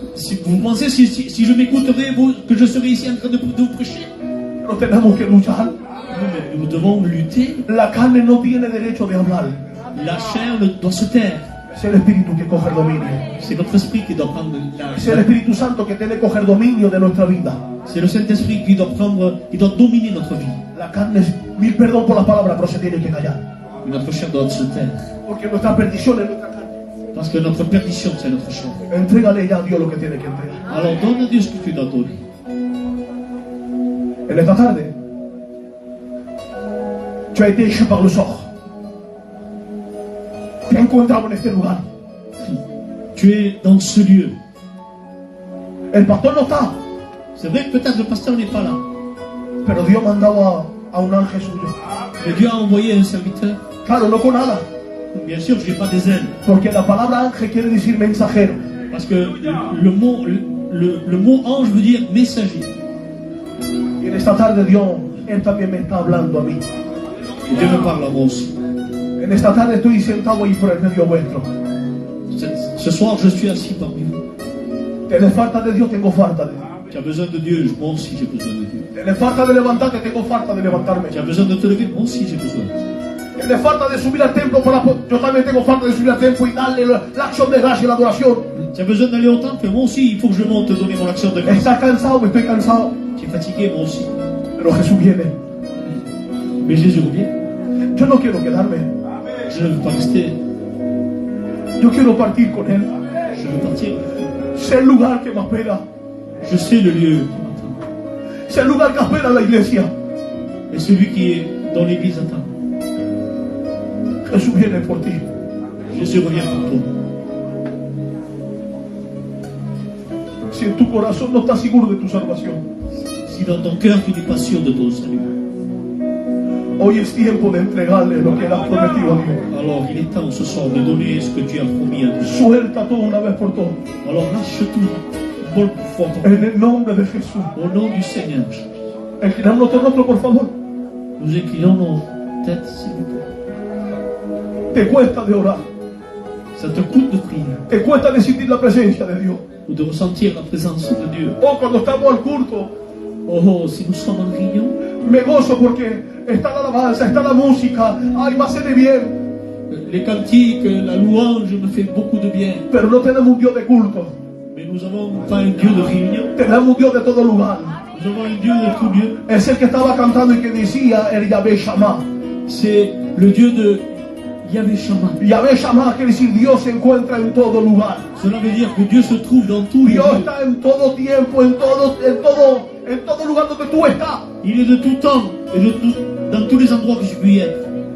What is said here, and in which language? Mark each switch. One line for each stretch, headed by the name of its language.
French: Si vous pensez si je m'écouterais, que je serais ici en train de vous prêcher?
Spanish: Pero tenemos que luchar.
French: Mais nous devons lutter.
Spanish: La carne no tiene derecho de hablar.
French: La chair doit se taire.
Spanish: Es el Espíritu que coge el dominio.
French: C'est notre esprit qui doit prendre
Spanish: Es el Espíritu Santo que tiene que coger dominio de nuestra vida.
French: C'est le Saint-Esprit qui doit dominer notre vie.
Spanish: La carne, mil perdón por las palabras, pero se tiene que callar.
French: Notre chair doit se taire.
Spanish: Porque nuestra perdición es nuestra carne.
French: Parce que notre perdition, c'est notre chair.
Spanish: Entrégale ya a Dios lo que tiene que entregar.
French: Alors donne à Dieu ce que tu dois donner.
Spanish: En esta tarde,
French: tu as été
Spanish: hecho par los ojos. Te has encontrado en este lugar.
French: Tu es dans ce lieu.
Spanish: El pastor no está,
French: C'est vrai que peut-être le pasteur n'est pas là.
Spanish: pero Dios mandaba a un ángel suyo.
French: Mais Dieu a envoyé un serviteur.
Spanish: Claro, no con alas,
French: Bien sûr, je n'ai pas des ailes.
Spanish: porque la palabra ángel quiere decir mensajero.
French: Parce que le mot ange veut dire messager.
Spanish: Y en esta tarde Dios, Él también me está hablando a mí.
French: Et Dieu me parle à moi aussi.
Spanish: En esta tarde estoy sentado ahí por el medio vuestro.
French: Ce soir, je suis assis parmi vous.
Spanish: Tienes falta de Dios, tengo falta de Dios.
French: Tu as besoin de Dieu, moi aussi j'ai besoin de Dieu.
Spanish: Tienes falta de levantarte, tengo falta de levantarme.
French: Tu as besoin de te lever, moi aussi j'ai besoin.
Spanish: Tienes falta de subir al templo, yo también tengo falta de subir al templo y darle la acción de gracia y la adoración.
French: Tu as besoin d'aller au temple, moi aussi il faut que je monte donner mon action de grâce.
Spanish: Estás cansado, estoy cansado.
French: Tu es fatigué, moi aussi.
Spanish: Pero Jesús viene.
French: Mais Jésus revient.
Spanish: Yo no quiero quedarme.
French: Je ne veux pas rester.
Spanish: Yo quiero partir con Él.
French: Je veux partir.
Spanish: Sé el lugar que me espera.
French: Je sais le lieu qui m'attend.
Spanish: Sé el lugar que espera la iglesia.
French: Et celui qui est dans l'église attend.
Spanish: Jesús viene por ti.
French: Jésus revient pour toi.
Spanish: Si en tu corazón no estás seguro de tu salvación,
French: Si dans ton cœur tu n'es pas sûr de ton salut,
Spanish: hoy es tiempo de entregarle lo que le has prometido a Dios.
French: alors il est temps ce soir de donner ce que tu as promis à Dieu.
Spanish: Suelta todo una vez por todas.
French: Alors lâche tout, vol pour fort,
Spanish: En el nombre de Jesús.
French: au nom du Seigneur.
Spanish: Inclinamos nuestro rostro, por favor.
French: Nous inclinons nos têtes, s'il vous plaît.
Spanish: Te cuesta de orar.
French: Ça te coûte de prier
Spanish: Te cuesta de sentir la presencia de Dios.
French: ou de ressentir la présence de Dieu.
Spanish: Oh, cuando estamos al culto,
French: Oh, si nous sommes en réunion,
Spanish: me gozo porque está la alabanza, está la música. Ay, me hace de bien.
French: les cantiques, la louange me fait beaucoup de bien.
Spanish: Pero no tenemos un Dios de culto.
French: Mais nous n'avons pas un Dieu de réunion.
Spanish: Tenemos un Dios de todo lugar.
French: Nous avons un Dieu de tout lieu.
Spanish: Es el que estaba cantando y que decía el Yahvé Shammah.
French: C'est le Dieu Yahvé Shammah.
Spanish: Yahvé Shammah quiere decir Dios se encuentra en todo lugar.
French: Cela veut dire que Dieu se trouve dans tous les
Spanish: Dios
French: lieux.
Spanish: está en todo tiempo, en todo lugar donde tú estás.
French: Il est de tout temps et dans tous les endroits que je puis être.